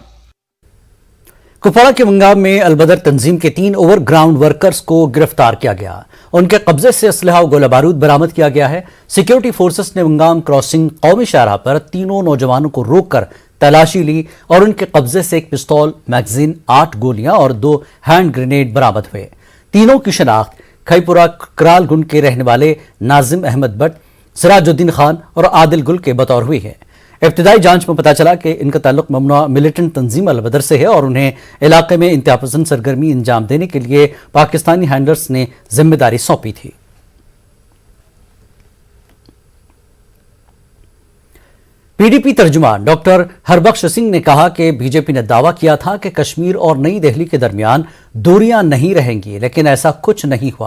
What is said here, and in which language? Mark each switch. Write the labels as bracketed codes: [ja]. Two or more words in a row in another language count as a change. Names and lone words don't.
[ur] کپواڑہ کے ونگام میں البدر تنظیم کے 3 [en] over ground workers [ur] کو گرفتار کیا گیا۔ ان کے قبضے سے اسلحہ و گولہ بارود برآمد کیا گیا ہے۔ [en] security forces [ur] نے ونگام کراسنگ قومی شاہراہ پر 3 نوجوانوں کو روک کر تلاشی لی اور ان کے قبضے سے ایک پستول، میگزین، 8 گولیاں اور 2 [en] hand grenade [ur] برآمد ہوئے۔ تینوں کی شناخت کھئی پورہ کرال گنڈ کے رہنے والے ناظم احمد بٹ، سراج الدین خان اور عادل گل کے بطور ہوئی ہے۔ ابتدائی جانچ میں پتہ چلا کہ ان کا تعلق ممنوعہ ملیٹنٹ تنظیم البدر سے ہے اور انہیں علاقے میں انتہا پسند سرگرمی انجام دینے کے لیے پاکستانی ہینڈلرز نے ذمہ داری سونپی تھی۔ پی ڈی پی ترجمان ڈاکٹر ہربخش سنگھ نے کہا کہ بی جے پی نے دعویٰ کیا تھا کہ کشمیر اور نئی دہلی کے درمیان دوریاں نہیں رہیں گی، لیکن ایسا کچھ نہیں ہوا۔